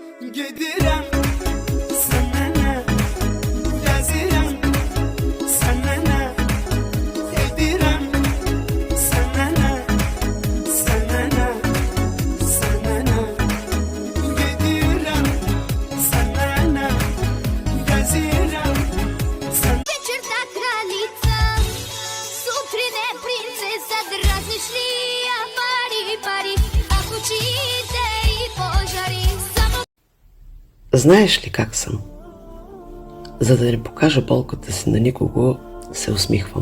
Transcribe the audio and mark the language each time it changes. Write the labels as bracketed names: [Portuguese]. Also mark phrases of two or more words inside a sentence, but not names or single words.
[Azerbaijani] Gidirem sana ne, yazirem sana ne, gidirem sana ne, sana ne, sana ne, gidirem sana ne, yazirem sana. [Bulgarian] Вечерта кралица, сутрин е принцеса, дразниш ли я пари, пари, а в очите и пожари. Само Знаеш ли как съм? За да не покажа болката си на никого, се усмихвам.